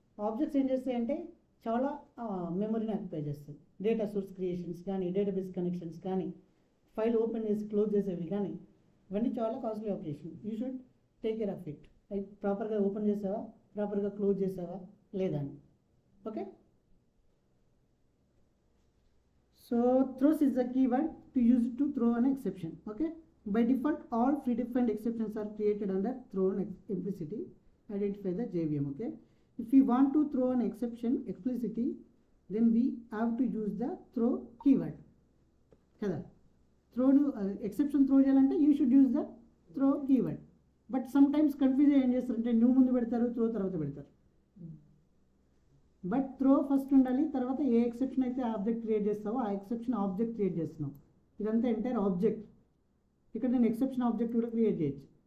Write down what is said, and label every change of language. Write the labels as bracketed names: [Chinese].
[Telugu] Objects ఏం చేస్తాయంటే చాలా మెమరీని ఆక్యుపై చేస్తాయి. డేటా సోర్స్ క్రియేషన్స్ కానీ డేటాబేస్ కనెక్షన్స్ కానీ ఫైల్ ఓపెన్ చేసి క్లోజ్ చేసేవి కానీ ఇవన్నీ చాలా costly operation. [English] You should take care of it. [Telugu] అవి ప్రాపర్గా ఓపెన్ చేసావా, ప్రాపర్గా క్లోజ్ చేసావా లేదా అని. [English] Okay, so throws is the keyword to use it to throw an exception. Okay, by default all predefined exceptions are created under throw implicity. Identify the JVM. Okay, if we want to throw an exception explicitly, then we have to use the throw keyword [Telugu] kada. [English] Throw exception throw [Telugu] చేయాలంటే [English] you should use the throw keyword. [Telugu] But some times confuse ఏం చేస్తారంటే new ముందు పెడతారు, throw తర్వాత పెడతారు. But throw first ఉండాలి, తర్వాత ఏ exception అయితే ఆబ్జెక్ట్ క్రియేట్ చేస్తావో ఆ ఎక్సెప్షన్ ఆబ్జెక్ట్ క్రియేట్ చేస్తున్నావు. ఇదంతా ఎంటైర్ ఆబ్జెక్ట్. ఇక్కడ నేను ఎక్సెప్షన్ ఆబ్జెక్ట్ కూడా క్రియేట్ చేయొచ్చు.